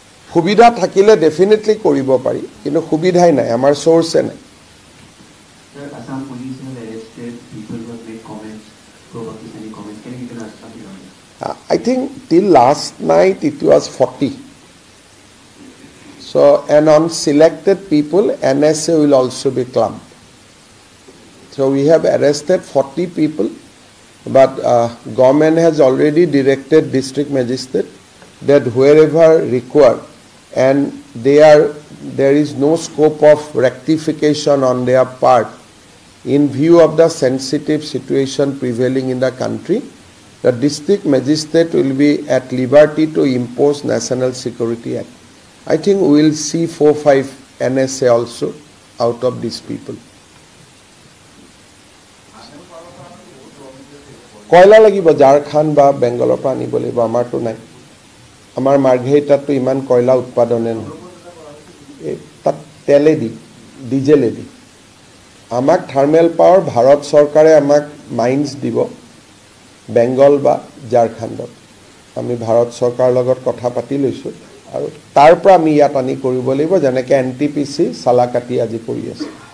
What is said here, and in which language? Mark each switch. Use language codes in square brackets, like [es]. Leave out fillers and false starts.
[as] সুবিধা থাকিলে ডেফিনেটলি কৰিব পাৰি কিন্তু সুবিধাই নাই আমাৰ সোর্সে নাই [en] Sir, Assam police have arrested people who have made comments, provocative comments. Can you tell us something on this? I think till last night it was 40. So and on selected people NSA will also be clumped. So we have arrested 40 people. But government has already directed district magistrate that wherever required and there is no scope of rectification on their part in view of the sensitive situation prevailing in the country, the district magistrate will be at liberty to impose National Security Act. I think we will see 4-5 NSA also out of these people. [as] কয়লা লাগিব ঝাৰখণ্ড বা বেংগলৰ পৰা আনিব লাগিব আমাৰটো নাই আমাৰ মাৰ্ঘেৰিটাতো ইমান কয়লা উৎপাদনে নহয় তাত তেলেদি ডিজেলেদি আমাক থাৰ্মেল পাৱাৰ ভাৰত চৰকাৰে আমাক মাইন্স দিব বেংগল বা ঝাৰখণ্ডত আমি ভাৰত চৰকাৰৰ লগত কথা পাতি লৈছো আৰু তাৰ পৰা আমি ইয়াত আনি কৰিব লাগিব যেনেকৈ এনটিপিসি সালাকাটি আজি কৰি আছে